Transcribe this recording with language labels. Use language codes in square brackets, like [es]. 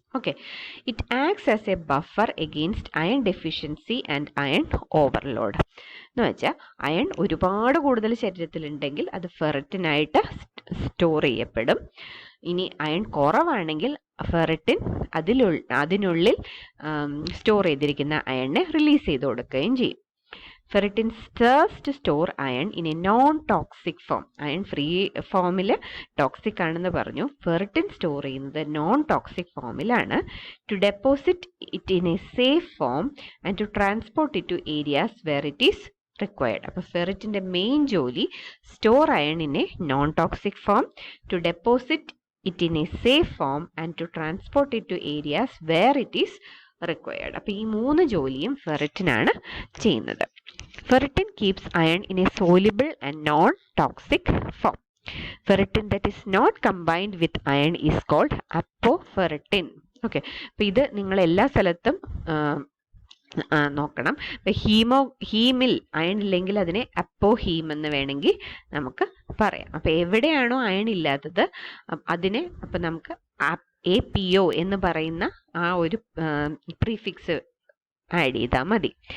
[en] Okay, it acts as a buffer against iron deficiency and iron overload. [ml] എന്ന് വെച്ചാൽ iron ഒരുപാട് കൂടുതൽ ശരീരത്തിലുണ്ടെങ്കിൽ അത് ഫെറിറ്റിനായിട്ട് സ്റ്റോർ ചെയ്യപ്പെടും. ഇനി അയൺ കുറവാണെങ്കിൽ ഫെറിറ്റിൻ അതിനുള്ളിൽ സ്റ്റോർ ചെയ്തിരിക്കുന്ന അയണിനെ റിലീസ് ചെയ്ത് കൊടുക്കുകയും ചെയ്യും. [en] Ferritin serves to store iron in a non-toxic form. [ml] Iron free ഫോമിൽ ടോക്സിക് ആണെന്ന് പറഞ്ഞു. ഫെറിറ്റിൻ സ്റ്റോർ ചെയ്യുന്നത് നോൺ ടോക്സിക് ഫോമിലാണ്. [en] To deposit it in a safe form and to transport it to areas where it is required. [ml] അപ്പോൾ ഫെറിറ്റിൻ്റെ main ജോലി [en] Store iron in a non toxic form, to deposit it in a safe form and to transport it to areas where it is required. [ml] അപ്പോൾ ഈ 3 ജോലിയും ഫെറിറ്റിനാണ് ചെയ്യുന്നത്. [en] Ferritin keeps iron in a soluble and non-toxic form. Ferritin that is not combined with iron is called apoferritin. [ml] Okay, അപ്പോൾ ഇത് നിങ്ങൾ എല്ലാ സ്ഥലത്തും നോക്കണം. ഇപ്പം ഹീമിൽ അയൺ ഇല്ലെങ്കിൽ അതിനെ അപ്പോഹീം എന്ന് വേണമെങ്കിൽ നമുക്ക് പറയാം. അപ്പം എവിടെയാണോ അയൺ ഇല്ലാത്തത് അതിനെ അപ്പം നമുക്ക് APO എന്ന് പറയുന്ന ആ ഒരു പ്രീഫിക്സ് ആഡ് ചെയ്താൽ മതി.